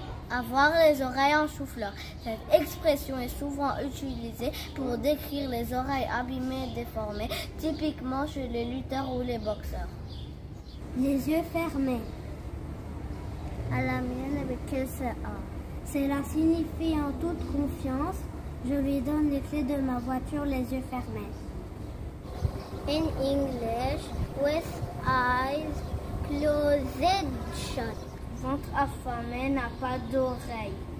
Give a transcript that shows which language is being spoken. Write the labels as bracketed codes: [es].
[fr] Avoir les oreilles en chou-fleur. Cette expression est souvent utilisée pour décrire les oreilles abîmées et déformées, typiquement chez les lutteurs ou les boxeurs. Les yeux fermés. À la mienne avec QCA. Cela signifie en toute confiance, je lui donne les clés de ma voiture les yeux fermés. [en] In English, with eyes closed shut. [fr] Ventre affamé n'a pas d'oreille.